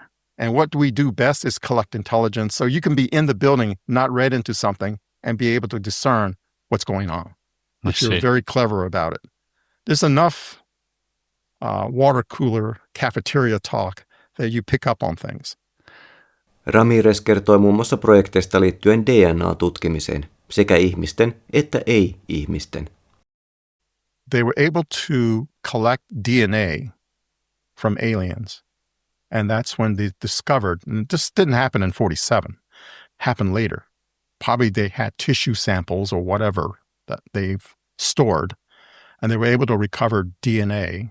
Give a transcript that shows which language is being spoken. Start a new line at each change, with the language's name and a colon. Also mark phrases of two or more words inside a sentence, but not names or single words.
English: And what we do best is collect intelligence. So you can be in the building, not read into something, and be able to discern what's going on. If you're very clever about it. There's enough water cooler cafeteria talk that you pick up on things.
Finnish: Ramirez kertoi muun muassa projekteista liittyen DNA-tutkimiseen, sekä ihmisten että ei-ihmisten.
English: They were able to collect DNA from aliens. And that's when they discovered, and this didn't happen in 47, happened later. Probably they had tissue samples or whatever that they've stored, and they were able to recover DNA.